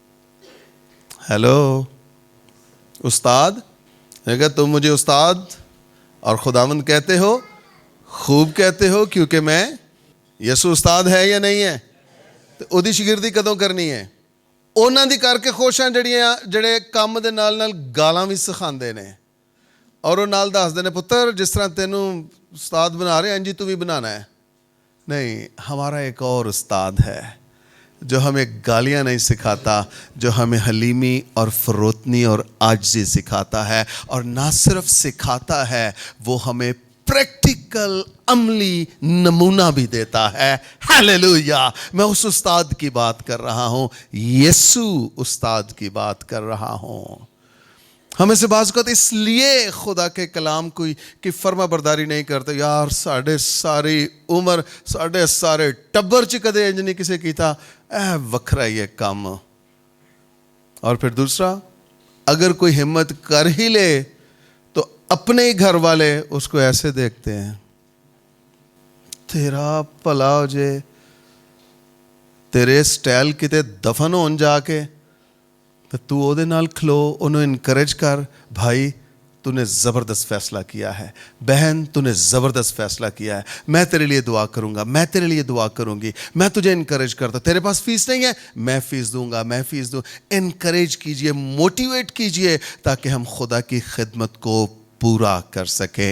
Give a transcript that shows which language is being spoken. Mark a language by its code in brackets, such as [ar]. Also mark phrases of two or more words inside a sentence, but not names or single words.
[ur] ہیلو استاد, اگر تم مجھے استاد اور خداوند کہتے ہو, خوب کہتے ہو, کیونکہ میں یسو استاد ہے یا نہیں ہے, [pa] تو او دی شگردی کدوں کرنی ہے؟ اونا دی کر کے خوش ہیں جڑے کام دے نال نال گالاں بھی سکھاندے نے, [ur] اور وہ [pa] نال دس دینے پتر جس طرح تینوں استاد بنا رہے ہیں انجی تو بھی بنانا ہے. [ur] نہیں, ہمارا ایک اور استاد ہے جو ہمیں گالیاں نہیں سکھاتا, جو ہمیں حلیمی اور فروتنی اور عاجزی سکھاتا ہے. اور نہ صرف سکھاتا ہے, وہ ہمیں پریکٹیکل عملی نمونہ بھی دیتا ہے. ہیلیلویا. میں اس استاد کی بات کر رہا ہوں, یسوع استاد کی بات کر رہا ہوں. ہمیں سے بعض اوقات اس لیے خدا کے کلام کی فرما برداری نہیں کرتے, [pa] یار ساڑھے ساری عمر ساڑھے سارے ٹبر چ کدے انج نہیں کسے کیتا, وکھرا یہ کام. [ur] اور پھر دوسرا, اگر کوئی ہمت کر ہی لے تو اپنے ہی گھر والے اس کو ایسے دیکھتے ہیں, [pa] تیرا بھلا ہو جے, تیرے سٹائل کتے دفن ہون جا کے, تو او دے نال کھلو, انہوں انکریج کر, [ur] بھائی تو نے زبردست فیصلہ کیا ہے, بہن تو نے زبردست فیصلہ کیا ہے, میں تیرے لیے دعا کروں گا, میں تیرے لیے دعا کروں گی, میں تجھے انکریج کرتا ہوں. تیرے پاس فیس نہیں ہے, میں فیس دوں گا, میں فیس دوں. انکریج کیجئے, موٹیویٹ کیجئے تاکہ ہم خدا کی خدمت کو پورا کر سکیں.